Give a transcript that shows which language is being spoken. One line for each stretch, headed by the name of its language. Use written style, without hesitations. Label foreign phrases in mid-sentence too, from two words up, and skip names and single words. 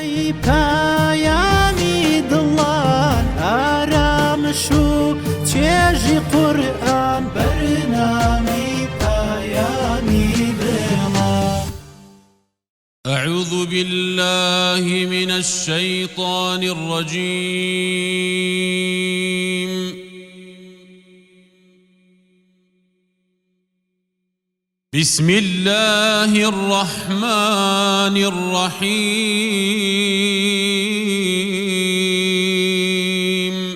Central Kurdish: پایانی دڵان ئارامش و چێژی قورئان بەرنامی پایانی دڵان.
Arabic: أعوذ بالله من الشيطان الرجيم. بسم الله الرحمن الرحيم.